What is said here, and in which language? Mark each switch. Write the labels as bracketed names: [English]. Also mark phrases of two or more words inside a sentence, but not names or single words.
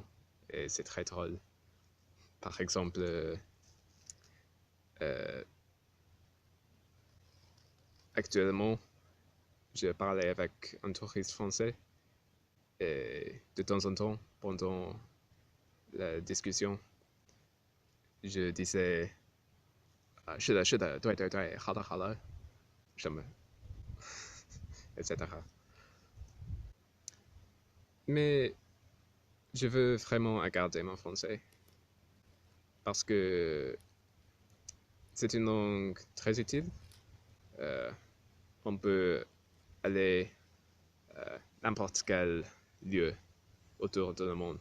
[French] Et c'est très drôle. Par exemple, actuellement, je parlais avec un touriste français et de temps en temps, pendant la discussion, je disais [Chinese] 是的，是的，对对对，好的好的，什么 [French] etc. Mais je veux vraiment garder mon français parce que c'est une langue très utile. Euh, on peut aller n'importe quel lieu autour de le monde.